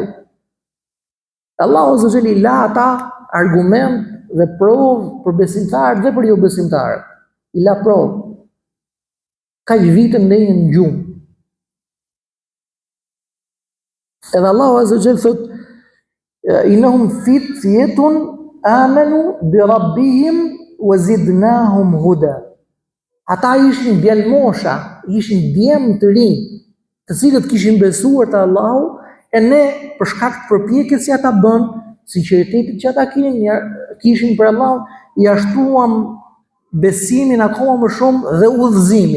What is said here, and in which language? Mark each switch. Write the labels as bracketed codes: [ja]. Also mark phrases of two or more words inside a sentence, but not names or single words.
[sq] Allahu [ar] عز وجل [sq] la ata argument dhe provë për besimtarët dhe për jo besimtarët. I la provë. Ka një vite ndejnë në gjumë. [ar] Edhe Allahu عز وجل thot إنهم فتية آمنوا بربهم وزدناهم هدى. [sq] ata ishin djalmosha, ishin djemë të rinj, të cilët kishin besuar te Allahu, e ne për shkak të përpjekjes që ata bën, sinqeritetit që ata kishin për Allahun, i ashtuam besimin akoma më shumë dhe udhëzimin.